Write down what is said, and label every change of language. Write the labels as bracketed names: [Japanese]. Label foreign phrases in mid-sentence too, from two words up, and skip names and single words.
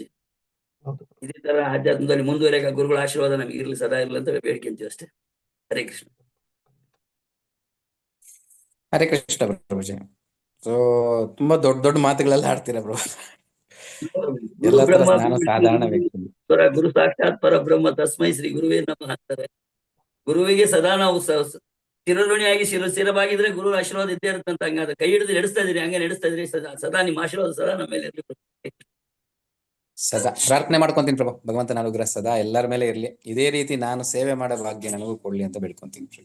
[Kannada] ಇದೇ ತರ ಆಧ್ಯಾತ್ಮದಲ್ಲಿ ಮುಂದುವರೆಗ ಗುರುಗಳ ಆಶೀರ್ವಾದ ನಮ್ಗೆ ಇರ್ಲಿ, ಸದಾ ಇರ್ಲಿ ಅಂತ ಬೇಡ್ಕೊಂತೀವಿ ಅಷ್ಟೇ. ಹರೇ ಕೃಷ್ಣ. ಹರೇ ಕೃಷ್ಣ ಪ್ರಭುಜಿ. ಸೊ ತುಂಬಾ ದೊಡ್ಡ ದೊಡ್ಡ ಮಾತುಗಳೆಲ್ಲ ಆಡ್ತೀರಾ ಪ್ರಭು. ಎಲ್ಲ ತರ ನಾನು ಸಾಧಾರಣ ವ್ಯಕ್ತಿ. [Sanskrit] ಗುರು ಸಾಕ್ಷಾತ್ ಪರಬ್ರಹ್ಮ ತಸ್ಮೈ ಶ್ರೀ ಗುರುವೇ ನಮಃ ಅಂತಾರೆ. [Kannada] ಗುರುವಿಗೆ ಸದಾ ನಾವು ಶಿರಋಣಿಯಾಗಿ ಸ್ಥಿರವಾಗಿದ್ರೆ ಗುರು ಆಶೀರ್ವಾದ ಇದ್ದೇ ಇರುತ್ತಂತ. ಹಂಗಾದ್ರೆ ಕೈ ಹಿಡಿದು ನಡೆಸ್ತಾ ಇದೀರಿ, ಹಂಗೆ ನಡೆಸ್ತಾ ಇದ್ರಿ. ಸದಾ ನಿಮ್ಮ ಆಶೀರ್ವಾದ ಸದಾ ನಮ್ಮ ಮೇಲೆ ಇರಲಿ. ಸದಾ ಪ್ರಾರ್ಥನೆ ಮಾಡ್ಕೊಂತೀನಿ ಪ್ರಭು, ಭಗವಂತನ ಅನುಗ್ರಹ ಸದಾ ಎಲ್ಲರ ಮೇಲೆ ಇರ್ಲಿ. ಇದೇ ರೀತಿ ನಾನು ಸೇವೆ ಮಾಡೋ ಭಾಗ್ಯ ನನಗೂ ಕೊಡ್ಲಿ ಅಂತ ಬೇಡ್ಕೊಂತೀನಿ ಪ್ರಭು.